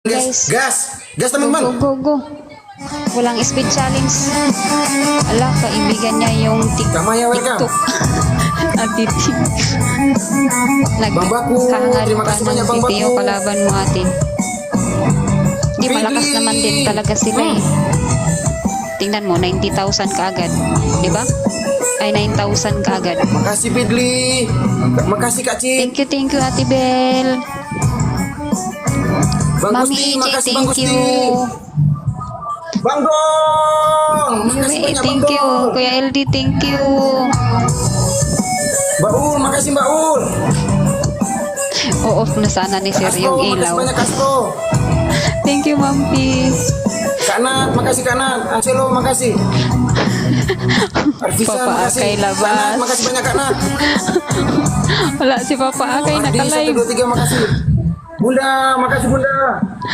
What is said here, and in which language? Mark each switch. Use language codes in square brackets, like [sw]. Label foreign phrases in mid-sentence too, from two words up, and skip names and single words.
[en] Guys, [id] Gas go, teman-teman. go. [tl] Walang speed challenge. Ala, kaibigan niya yung Kamaya, welcome. TikTok. Ati. [id] Bang Baku, terima kasih banyak Bang Baku. [tl] Video kalaban mo ate. Di malakas Fidli. naman din talaga sila eh. Tingnan mo, 90,000 kaagad. Di ba? Ay, 9,000 kaagad. [id] Makasih Fidli. Makasih Kak Cik. [en] Thank you Ate Bel. [id] Bang Mami Gusti, Ije, makasih Bang [en] thank [id] Gusti. [en] you. [id] Bang Dong. Makasih banyak Bang [en] Thank you. [id] Dong. [en] Kuya LD, thank you. [id] Mbak Ul, makasih Mbak Ul. [tl] O-off na sana ni Sir yung [id] Makasih [tl] ilaw. [id] banyak Kasko. [en] Thank you, Mampi. [id] Kak Nat, makasih Kak Nat. Angelo, makasih. Arvisa, [tl] Papa [id] makasih. [tl] Akay labas. [id] Kak Nat, makasih banyak Kak Nat. [tl] Wala si Papa Akay [id] Ardi, 1, [tl] naka-live. [id] 2, 3, makasih. Bunda, makasih Bunda.